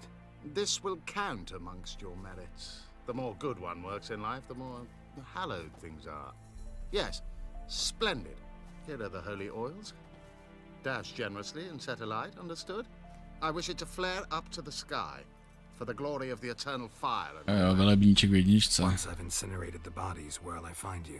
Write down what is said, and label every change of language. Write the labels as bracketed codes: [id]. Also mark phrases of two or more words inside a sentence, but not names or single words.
[en] This will count amongst your merits. The more good one works in life, the more hallowed things are. Yes, splendid. Here are the holy oils. Dash generously and set alight, understood? I wish it to flare up to the sky, for the glory of the eternal fire. [cs] Velebníček v jedničce. [en] Once I've incinerated the bodies, where'll I find you?